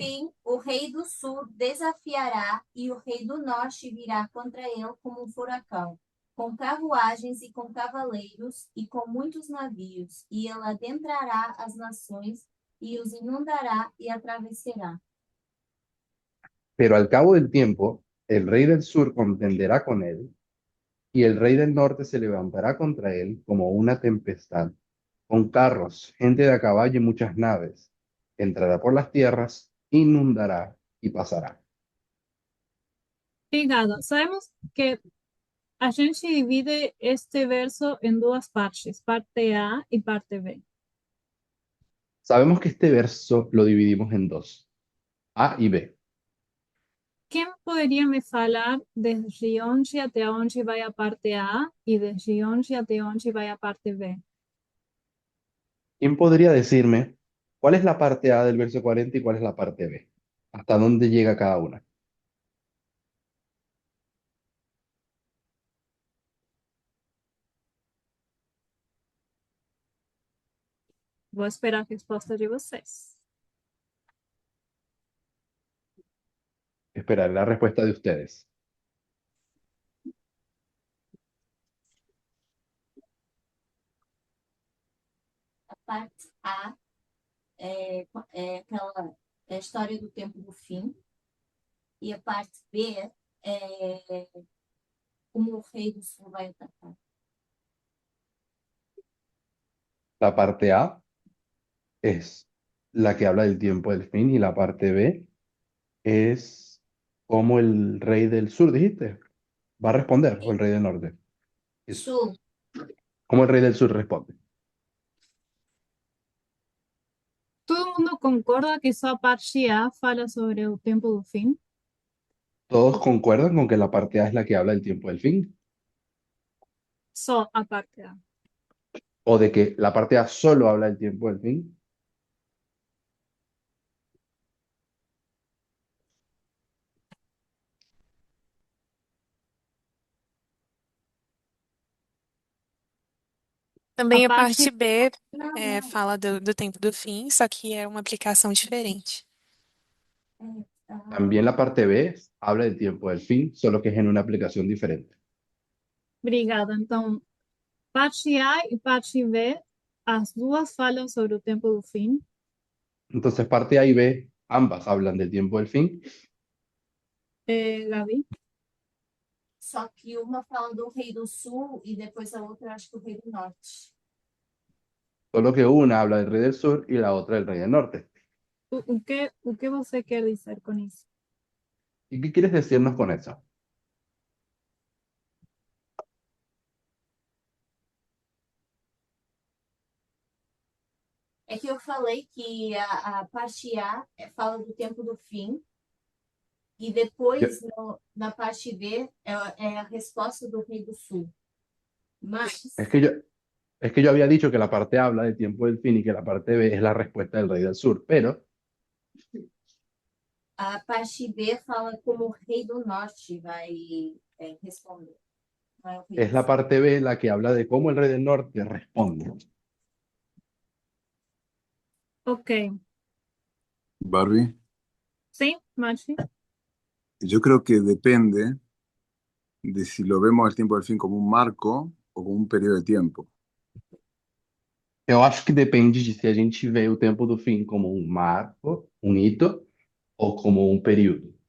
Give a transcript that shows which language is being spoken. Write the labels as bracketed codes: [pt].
[pt] fim, o rei do sul desafiará e o rei do norte virá contra ele como um furacão, com carruagens e com cavaleiros e com muitos navios, e ele adentrará as nações e os inundará e atravessará. [es] Pero al cabo del tiempo, el rey del sur contenderá con él, y el rey del norte se levantará contra él como una tempestad, con carros, gente de a caballo y muchas naves. Entrará por las tierras, inundará y pasará. [pt] Obrigada. Sabemos que a gente divide este verso em duas partes, parte A e parte B. [es] Sabemos que este verso lo dividimos en dos, A y B. [pt] Quem poderia me falar desde onde até onde vai a parte A e desde onde até onde vai a parte B? [es] ¿Quién podría decirme cuál es la parte A del verso 40 y cuál es la parte B? ¿Hasta dónde llega cada una? [pt] Vou esperar a resposta de vocês. [es] Esperaré la respuesta de ustedes. [pt] A parte A é a história do tempo do fim, e a parte B é como o rei do sul vai atacar. [es] La parte A es la que habla del tiempo del fin y la parte B es como el rey del sur, dijiste, va a responder, o el rey del norte. [pt] Sul, [es] ¿Cómo el rey del sur responde? [pt] Todo mundo concorda que só a parte A fala sobre o tempo do fim? [es] ¿Todos concuerdan con que la parte A es la que habla del tiempo del fin? [pt] Só a parte A. [es] ¿O de que la parte A solo habla del tiempo del fin? [pt] Também a parte parte B não, fala do tempo do fim, só que é uma aplicação diferente. Ah, [es] También la parte B habla del tiempo del fin, solo que es en una aplicación diferente. [pt] Obrigada. Então, parte A e parte B, as duas falam sobre o tempo do fim. [es] Entonces, parte A y B, ambas hablan del tiempo del fin, Gabi? [pt] só que uma fala do Rei do Sul e depois a outra acho que o Rei do Norte. [es] solo que una habla del rey del sur y la otra del rey del norte. [pt] O que você quer dizer com isso? [es] ¿Y qué quieres decirnos con eso? [pt] É que eu falei que a parte A fala do tempo do fim e depois na parte B é a resposta do Rei do Sul. Mas [es] Es que yo, es que yo había dicho que la parte A habla del tiempo del fin y que la parte B es la respuesta del rey del sur, pero [pt] a parte B fala como o Rei do Norte vai responder. Não é o Rei [es] es [pt] do [es] la [pt] Sul. [es] parte B la que habla de cómo el rey del norte responde. Ok. Barbie, [pt] Sim, Mati? [es] yo creo que depende de si lo vemos el tiempo del fin como un marco o como un periodo de tiempo. [pt] Eu acho que depende de se a gente vê o tempo do fim como um marco, um hito, ou como um período.